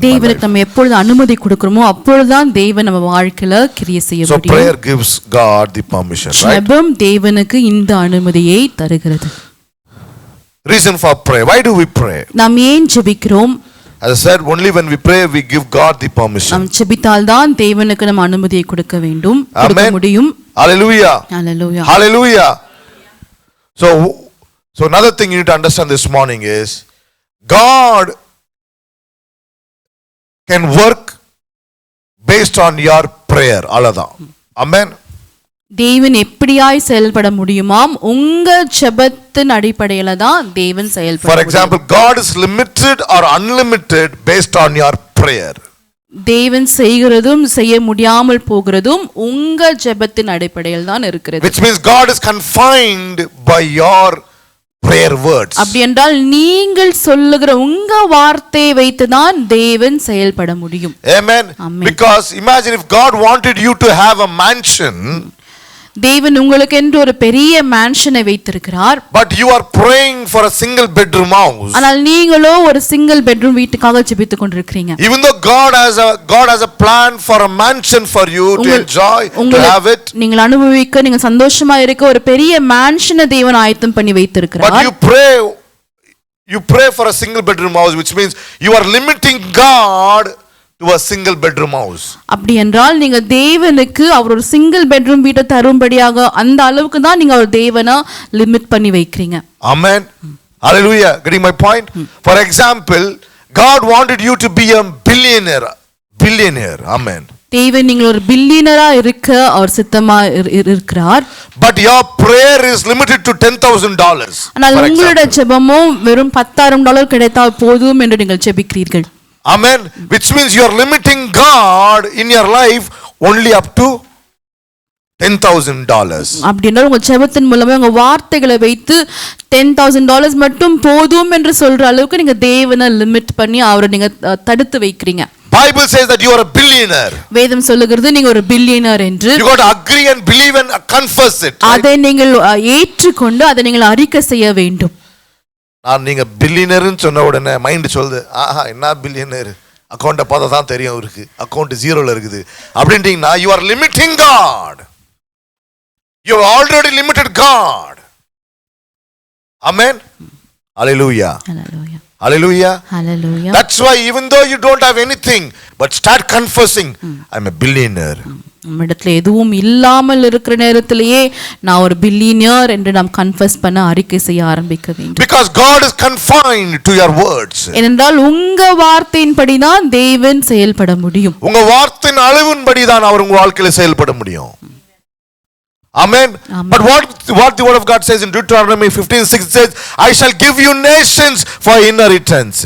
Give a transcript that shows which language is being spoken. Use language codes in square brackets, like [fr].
[ta] தேவனுக்கு நம்ம எப்பொழுது அனுமதி கொடுக்கிறோமோ அப்பொழுதுதான் தேவன் நம்ம வாழ்க்கையில கிரியை செய்ய முடியும். [en] So prayer gives God the permission, right? [ta] ஜெபம் தேவனுக்கு இந்த அனுமதியை தருகிறது. [en] Reason for prayer. Why do we pray? [ta] நாம் ஏன் ஜெபிக்கிறோம்? [en] As I said, only when we pray we give God the permission. [ta] நாம் ஜெபித்தால் தான் தேவனுக்கு நம்ம அனுமதியை கொடுக்க வேண்டும், கொடுக்க முடியும். [en] Hallelujah. Hallelujah. Hallelujah. So another thing you need to understand this morning is God can work based on your prayer. Alladha. Amen. [ta] தேவன் எப்படியாய் செயல்பட முடியுமாம், உங்க ஜெபத்தின் அடிப்படையில தான் தேவன் செயல்பட. [en] For example, God is limited or unlimited based on your prayer. [ta] தேவன் செய்கிறதும் செய்ய முடியாமல் போகிறதும் உங்க ஜெபத்தின் அடிப்படையில் தான் இருக்கிறது. [en] Which means God is confined by your prayer words. [ta] அப்படி என்றால் நீங்கள் சொல்லுகிற உங்க வார்த்தையை வைத்து தான் தேவன் செயல்பட முடியும். [en] Amen. Because imagine if God wanted you to have a mansion, [ta] தேவன் உங்களுக்கு என்று ஒரு பெரிய மேன்ஷனை வைத்திருக்கிறார். [en] But you are praying for a single bedroom house. [ta] ஆனால் நீங்களோ ஒரு சிங்கிள் பெட்ரூம் வீட்டுக்காக ஜெபித்துக் கொண்டிருக்கிறீங்க. [en] Even though God has a plan for a mansion for you to enjoy, to have it. [ta] நீங்கள் அனுபவிக்க, நீங்கள் சந்தோஷமா இருக்க ஒரு பெரிய மேன்ஷனை தேவன் ஆயத்தம் பண்ணி வைத்திருக்கிறார். [en] But you pray for a single bedroom house, which means you are limiting God to a single bedroom house. [ta] அப்படி என்றால் நீங்க தேவனுக்கு அவர் ஒரு சிங்கிள் பெட்ரூம் வீட்டை தரும்படியாக அந்த அளவுக்கு தான் நீங்க ஒரு தேவனை லிமிட் பண்ணி வைக்கிறீங்க. [en] Amen. Hallelujah. Getting my point? For example, God wanted you to be a billionaire. Amen. [ta] தேவன் நீங்கள் ஒரு பில்லியனரா இருக்க அவர் சித்தமா இருக்கிறார். [en] But your prayer is limited to $10,000. [ta] ஆனால் உங்களுடைய ஜெபமோ வெறும் $10,000 கிடைத்தால் போதும் என்று நீங்கள் ஜெபிக்கிறீர்கள். [en] Amen. Which means you are limiting God in your life only up to $10,000. [ta] அப்படின்னா உங்க ஜெபத்தின் மூலமா உங்க வார்த்தைகளை வைத்து $10,000 மட்டும் போதும் என்று சொல்ற அளவுக்கு நீங்க தேவனை லிமிட் பண்ணி அவரை நீங்க தடுத்து வைக்கிறீங்க. [en] Bible says that you are a billionaire. [ta] வேதம் சொல்லுகிறது நீங்க ஒரு பில்லியனர் என்று. [en] You got to agree and believe and confess it. [ta] அதை நீங்கள் ஏற்றுக்கொண்டு அதை நீங்கள் அறிக்கை செய்ய வேண்டும். நான் நீங்க பில்லியனர்னு சொன்ன உடனே மைண்ட் சொல்லுது, ஆஹா என்ன பில்லியனர், அக்கௌண்ட்டை பார்த்தா தான் தெரியும் அவருக்கு அக்கௌண்ட் ஜீரோல இருக்குது அப்படின்ட்டீங்கன்னா [en] you are limiting God. You have already limited God. Amen. Hallelujah. Hallelujah. Hallelujah. Hallelujah. That's why even though you don't have anything, but start confessing, I'm a billionaire. [ta] நம்மிடத்துல எதுவும் இல்லாமல் இருக்கிற நேரத்திலேயே நான் ஒரு பில்லியனியர் என்று நாம் கன்ஃபஸ் பண்ண அறிக்கை செய்ய ஆரம்பிக்க வேண்டும். [en] Because God is confined to your words. [ta] ஏனென்றால் உங்க வார்த்தையின்படி தான் தேவன் செயல்பட முடியும். உங்க வார்த்தையின் அளவின்படி தான் அவர் உங்க வாழ்க்கையில செயல்பட முடியும். [en] Amen. But what the word of God says in Deuteronomy 15:6 says, I shall give you nations for inheritance.